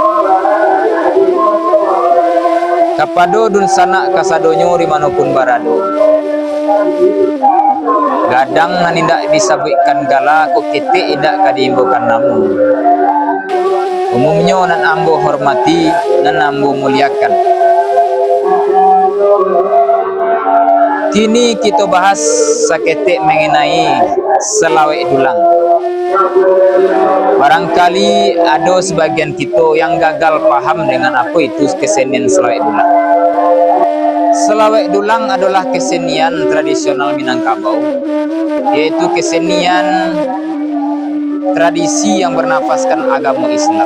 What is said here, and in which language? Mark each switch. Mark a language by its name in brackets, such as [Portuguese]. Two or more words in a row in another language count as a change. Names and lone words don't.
[Minangkabau] Kapado dun sanak kasadonyo dimanapun barado, gadang nan indak disabitkan gala, kok titik indak kadiimbokan namu. Umumnya nan ambo hormati, nan ambo muliakan. Kini kita bahas saketik mengenai selawek dulang. [Indonesian] Barangkali ada sebagian kita yang gagal paham dengan apa itu kesenian selawek dulang. Selawek dulang adalah kesenian tradisional Minangkabau, yaitu kesenian tradisi yang bernafaskan agama Islam.